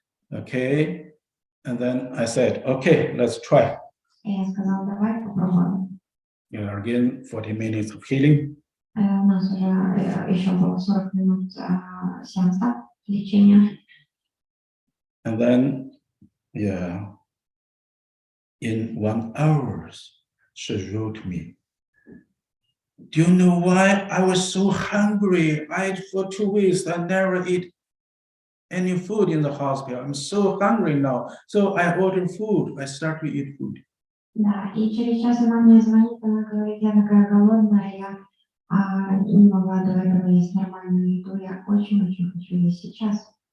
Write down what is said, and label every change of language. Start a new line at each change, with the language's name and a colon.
English: Okay. And then I said, okay, let's try.
Russian: И я сказала, давай попробуем.
English: Again, 40 minutes of healing.
Russian: У нас уже еще было 40 минут сеанса лечения.
English: And then, yeah, in 1 hour, she wrote me, do you know why I was so hungry? I ate for 2 weeks. I never eat any food in the hospital. I'm so hungry now. So I ordered food. I start to eat food.
Russian: Да, и через час она мне звонит, она говорит, я такая голодная, я не могла до этого есть нормальную еду, я очень-очень хочу есть сейчас.